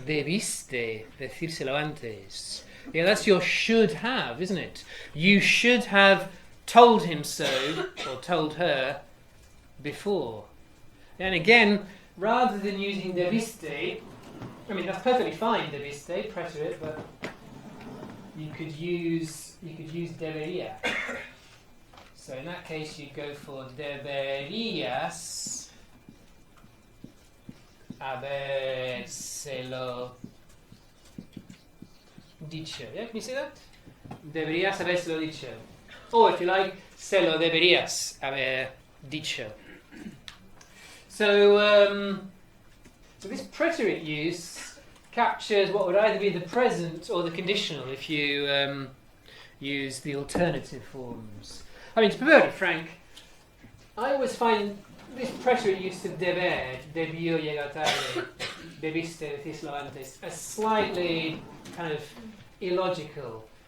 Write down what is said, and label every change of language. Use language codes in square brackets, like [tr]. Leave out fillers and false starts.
[es] Debiste decírselo antes. [en] Yeah, that's your should have, isn't it? You should have told him so, or told her, before. And again, rather than using debiste, that's perfectly fine, debiste, preterite, but you could use debería. So in that case, you go for [es] deberías habérselo dicho. [en] Yeah, can you see that? [es] Deberías habérselo dicho. [en] Or if you like, [es] se lo deberías haber dicho. [en] So this preterite use captures what would either be the present or the conditional if you use the alternative forms. To be very frank, I always find this preterite use of deber, [es] debió llegar tarde, debiste decírselo antes, [en] as slightly kind of illogical.